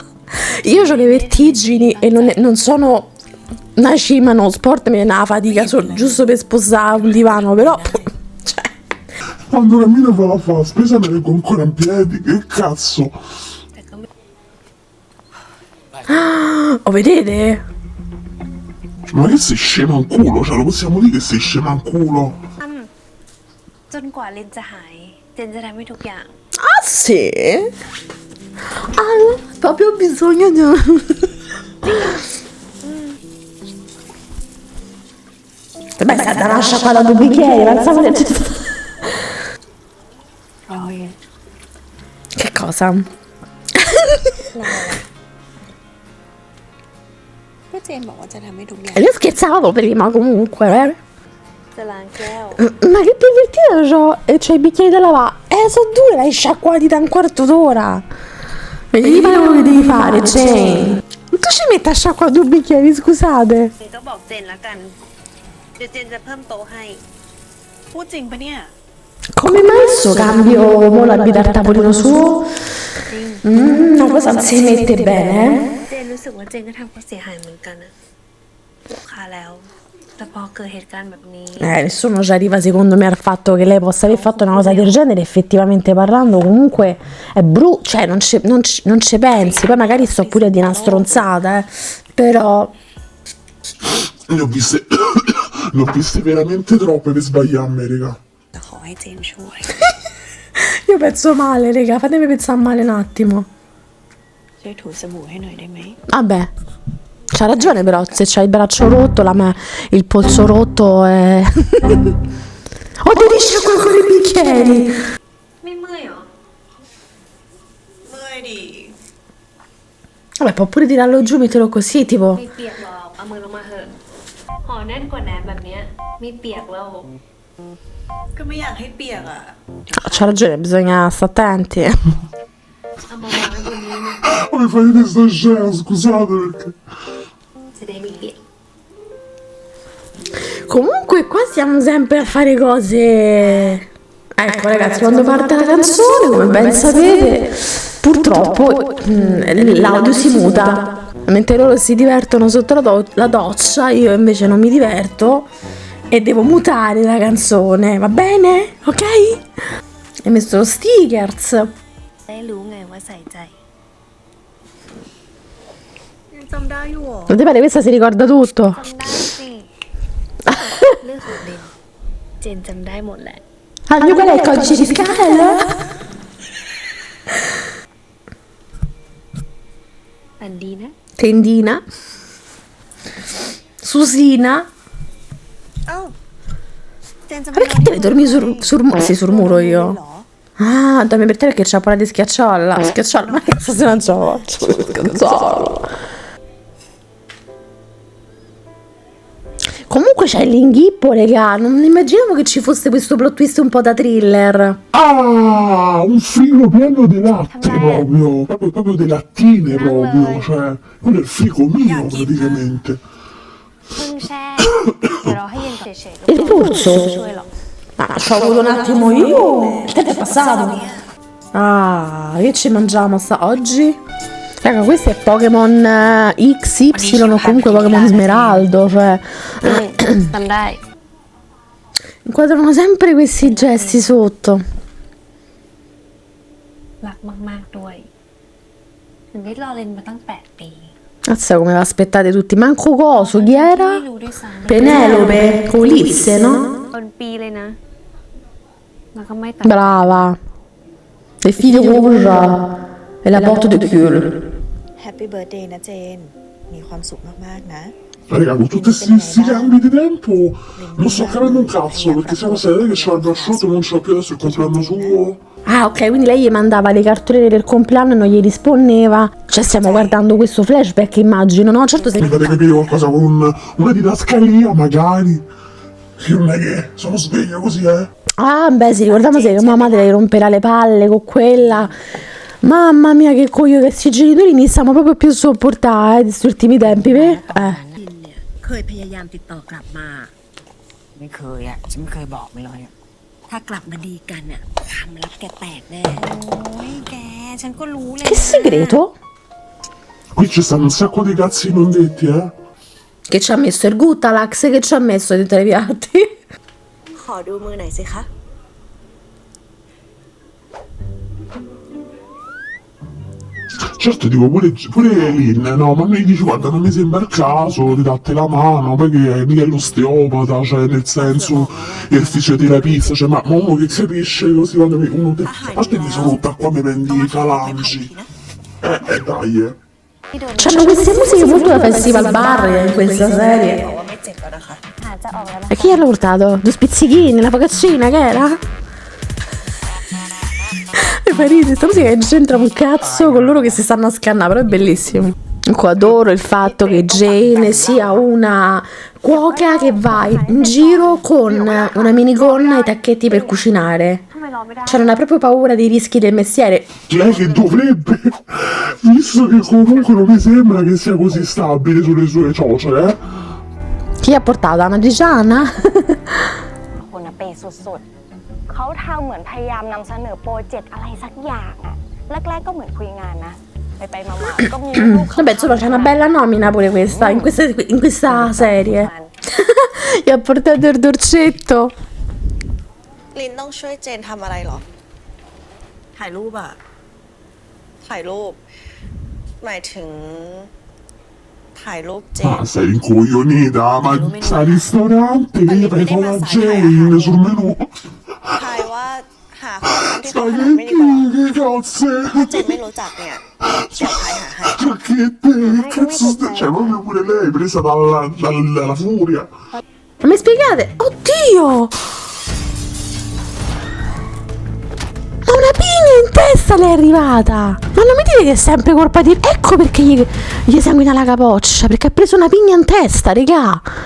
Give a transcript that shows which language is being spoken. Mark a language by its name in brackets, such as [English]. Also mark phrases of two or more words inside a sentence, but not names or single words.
[Italian] Io ho le vertigini e non sono una cima, no, sport, mi viene una fatica giusto per sposare un divano, però. Cioè. Quando cammino fa la fa, spesa me ne reggo ancora in piedi, che cazzo. Oh, vedete? Ma che sei scema in culo? Cioè, lo possiamo dire che sei scema in culo? [Thai] จนกว่าเลนจะหาย เจนจะทำให้ทุกอย่าง [Italian] Ah sì? Ah, proprio bisogno di. Beh, è stata una sciacquata due bicchieri, pensavo che. Che cosa? [Thai] ก็เจนบอกว่าจะทำให้ทุกอย่าง [Italian] Io scherzavo prima comunque, [Thai] จะล้างแก้ว [Italian] Ma che divertito c'ho, e c'ho i bicchieri da lavare. Sono due, l'hai sciacquati da un quarto d'ora. Devi fare quello che devi fare, Jane. Tu ci metti a sciacquare due bicchieri, scusate. [Thai] เจนก็บอกเจนละกัน เดี๋ยวเจนจะเพิ่มโต๊ะให้ พูดจริงปะเนี่ย [Italian] Come mai sto cambio mo l'abita al tavolino suo? Una cosa non si mette bene, [Thai] เจนรู้สึกว่าเจนก็ทำเขาเสียหายเหมือนกันนะลูกค้าแล้ว แต่พอเกิดเหตุการณ์แบบนี้ [Italian] Nessuno ci arriva secondo me al fatto che lei possa aver fatto una cosa del genere. Effettivamente parlando comunque è brutto, cioè non ci pensi. Poi magari sto pure di una stronzata, però. Ne ho viste veramente troppe per sbagliarmi, raga. [Thai] แต่ขอให้เจนช่วย [Italian] Io penso male, raga, fatemi pensare male un attimo. [Thai] ช่วยถูสบู่ให้หน่อยได้ไหม [Italian] Vabbè, c'ha ragione però, se c'hai il braccio rotto, il polso rotto è. Oh, devi sciacquare con i bicchieri! [Thai] ไม่เมื่อยเหรอ เมื่อยดิ [Italian] Vabbè, può pure tirarlo giù, metterlo così, tipo. [Thai] ไม่เปียกหรอกเอามือลงมาเถอะห่อแน่นกว่าแหนมแบบเนี้ยไม่เปียกแล้ว ก็ไม่อยากให้เปียกอ่ะ [Italian] C'ha ragione, bisogna stare attenti. [Thai] เอามาวางไว้บนนี้นะ [Italian] Ma mi fai vedere sta scena, scusate perché. [Thai] จะได้ไม่เปียก [Italian] Comunque qua siamo sempre a fare cose. Ecco ragazzi, quando parte la canzone, come ben sapete, purtroppo l'audio si muta. Mentre loro si divertono sotto la doccia, io invece non mi diverto e devo mutare la canzone, va bene? Ok? Hai messo lo stickers. [Thai] ได้รู้ไงว่าใส่ใจยังจำได้อยู่เหรอ [Italian] Non ti pare questa si ricorda tutto? [Thai] จำได้สิเรื่องของเดนเจนจำได้หมดแหละ [Italian] Ah, il mio qual è il codice fiscale? [Thai] อันดีนะ [Italian] Tendina. Susina. [Thai] เอ้าเจนจะ [Italian] Ma perché devi dormire sul muro? Sì, sul muro io. [Thai] เหรอ [Italian] Ah, dormi per te perché c'ha paura di schiacciarla. Schiacciarla, ma che se non ce la faccio? Schiacciarla. Comunque c'è l'inghippo, raga. Non immaginavo che ci fosse questo [English] plot twist [Italian] un po' da thriller. Ah, un frigo pieno di latte proprio di lattine proprio, cioè, quello è il frigo mio praticamente. [Thai] เพิ่งแช่ เดี๋ยวเราให้เย็นเฉยๆก็ [Italian] Il [Thai] พอ [Italian] polso? [Thai] ไม่ช่วยหรอก [Italian] Ah, ci ho avuto un attimo io. Il tempo è passato. Ah, che ci mangiamo oggi? Raga, questo è Pokémon XY o comunque Pokémon Smeraldo, cioè [Thai] จำได้ [Italian] inquadrano sempre questi gesti sotto. [Thai] รักมากๆด้วย ถึงได้รอเลนมาตั้ง 8 ปี [Italian] Mazza come l'aspettate tutti. Manco coso, chi [Thai] ไม่ [Italian] era? [Thai] รู้ด้วยซ้ำ [Italian] Penelope, Ulisse, no? [Thai] เป็นปีเลยนะ แล้วก็ไม่ตัด [Italian] Brava. [French] Le figlie rouge e la porte de cul. [English] happy birthday [Thai] นะเจน มีความสุขมากๆนะ [Italian] Raga, con tutti questi cambi di tempo non sto capendo un cazzo, perché siamo stati che c'ho il bracciotto, non c'ho più adesso il compleanno suo. Ah, ok, quindi lei gli mandava le cartoline del compleanno e non gli rispondeva. Cioè, stiamo guardando questo flashback, immagino, no? Certo, se. Mi fate capire qualcosa con una didascalia, magari. Che non è che sono sveglio così, Ah, beh, sì, ricordiamo se che mia madre le romperà le palle con quella. Mamma mia, che coglio che questi genitori iniziamo proprio più a sopportare di questi ultimi tempi, [Thai] เคยพยายามติดต่อกลับมา ไม่เคยอ่ะ ฉันไม่เคยบอกมันเลยอะ ถ้ากลับมาดีกันอ่ะความลับแกแตกแน่ โอ้ยแก ฉันก็รู้เลย [Italian] Che segreto? Qui ci stanno un sacco di cazzi non detti, eh? Che ci ha messo il Guttalax, che ci ha messo dentro i piatti. [Thai] ขอดูมือหน่อยสิคะ [Italian] Certo, dico pure Lynn, no, ma mi dici guarda, non mi sembra il caso di darti la mano, perché mica è l'osteopata, cioè nel senso il fisioterapista, cioè ma uno che capisce così quando uno te... A parte mi sono rotta qua mi prendi i falangi. Dai. C'hanno queste musiche molto da festival bar in questa [Thai] บอก [Italian] serie. [Thai] ว่าไม่เจ็บแล้วนะคะ หาจะออกแล้วนะ [Italian] E chi l'ha portato? Due spizzichini, la focaccina, che era? E fa ridere, sta musica che c'entra un cazzo con loro che si stanno a scannare, però è bellissimo. Ecco, adoro il fatto che Jane sia una cuoca che va in giro con una minigonna e i tacchetti per cucinare. Cioè non ha proprio paura dei rischi del mestiere. Lei che dovrebbe, visto che comunque non mi sembra che sia così stabile sulle sue cioce, eh? Chi ha portato? Una Digiana? [Thai] คนน่ะเปย์สุดๆ เขาทำเหมือนพยายามนำเสนอโปรเจกต์อะไรสักอย่างอะแรกๆก็เหมือนคุยงานนะ ไปๆมาๆก็มีลูก [Italian] Vabbè, insomma, c'è una bella nomina pure questa, in questa serie. Gli ha portato il dolcetto. [Thai] ลินต้องช่วยเจนทำอะไรเหรอ ถ่ายรูปอ่ะ ถ่ายรูป หมายถึง ถ่ายรูปเจน [Italian] Ah, sei incoglionita, ma sta al ristorante che gli fai fare la Jane sul menù. [Thai] ถ่ายว่าหาคนทำที่เขาถนัดไม่ดีกว่า [Italian] Spaghetti, che cazzo? [Thai] ถ้าเจนไม่รู้จักเนี่ยเดี๋ยวถ่ายหาให้ [Italian] Giacchette, che cazzo stai? Cioè, proprio pure lei, presa dalla furia. Ma mi spiegate? Oddio! Ma una pigna in testa le è arrivata! Ma non mi dite che è sempre colpa di... Ecco perché gli sanguina la capoccia, perché ha preso una pigna in testa, regà!